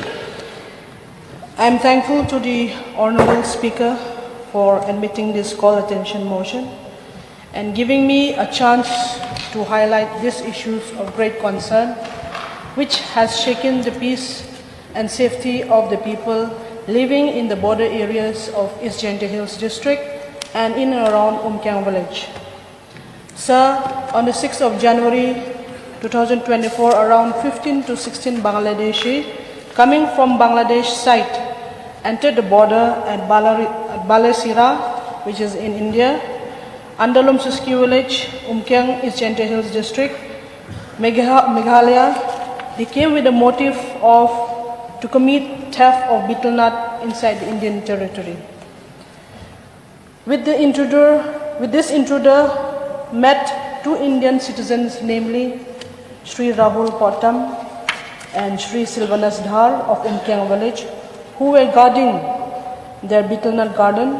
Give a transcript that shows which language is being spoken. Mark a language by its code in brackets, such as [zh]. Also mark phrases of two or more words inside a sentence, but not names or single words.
[en] I am thankful to the Honorable Speaker for admitting this call attention motion and giving me a chance to highlight these issues of great concern, which has shaken the peace and safety of the people living in the border areas of East Gentle Hills District and in and around Umkyang village. Sir, on the 6th of January 2024, around 15 to 16 Bangladeshi coming from Bangladesh side entered the border at Balasira, which is in India, Andalum Suski village, Umkyang, East Gentle Hills District, Meghalaya. They came with the motive to commit theft of betel nut inside the Indian territory. With this intruder met 2 Indian citizens, namely Sri Rahul Pottam and Sri Silvanas Dhar of Umkyang village, who were guarding their betel nut garden.